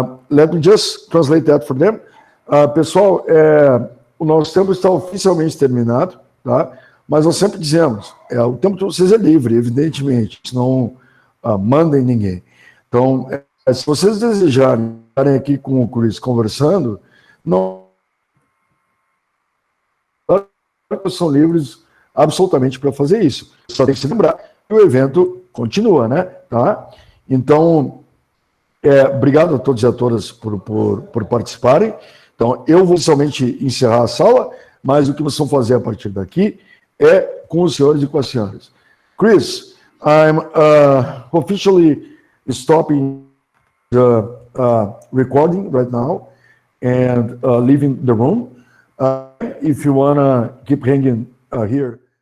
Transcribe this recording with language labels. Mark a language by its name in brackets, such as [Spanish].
[English] Let me just translate that for them. [Portuguese] Pessoal, o nosso tempo está oficialmente terminado, tá? Mas nós sempre dizemos, o tempo de vocês é livre, evidentemente, não mandem ninguém. Então, se vocês desejarem estarem aqui com o Chris conversando, não são livres absolutamente para fazer isso. Só tem que se lembrar que o evento continua, né? Tá? Então, obrigado a todos e a todas por participarem. Então, eu vou somente encerrar a sala, mas o que vocês vão fazer a partir daqui é com os senhores e com as senhoras. [English] Chris, I'm officially stopping the recording right now and leaving the room. If you want to keep hanging here.